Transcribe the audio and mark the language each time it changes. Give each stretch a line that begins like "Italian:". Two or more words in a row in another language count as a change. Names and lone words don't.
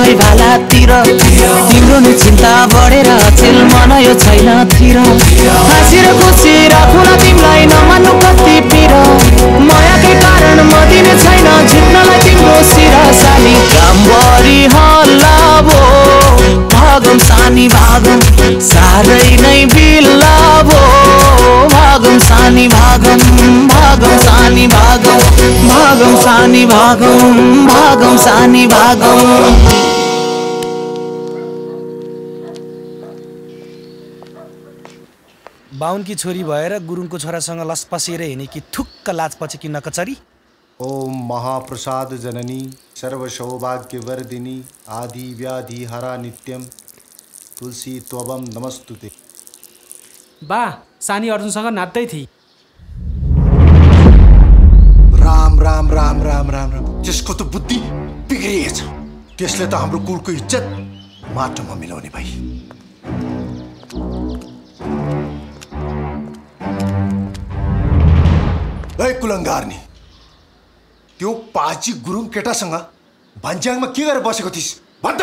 Nepali: है भालातिर तिम्रो नि चिन्ता बढेर चेल मन यो छैन तिर हाँसी र खुसी राखौँ तिमीलाई नमान्नु कति पिर मायाकै कारण म दिने छैन झुक्नलाई तिम्रो शिर सानी कामभरि हल्लावो भागम सानी भागम साह्रै नै बिलावो भागम सानी भागम भागम सानी भागम भागम सानी भागम भागम सानी भागम बाहुनकी छोरी भएर गुरुङको छोरासँग लसपसिएर हिँडे कि थुक्क लाजपछि कि नकचरी
Sanskrit: ओम महाप्रसाद जननी सर्वसौभाग्यवर्धिनी आदि व्याधि हरा नित्यम तुलसी त्वबम नमस्तुते।
Nepali: बा सानी अर्जुनसँग नाच्दै थिए। राम राम राम राम राम राम त्यसको त बुद्धि बिग्रिएछ। त्यसले त हाम्रो कुलको इज्जत माटोमा मिलाउने भाइ। ए कुलङ्गार्नी, त्यो पाची गुरुङ केटासँग भन्ज्याङमा के गरेर बसेको थिइस् भन् त?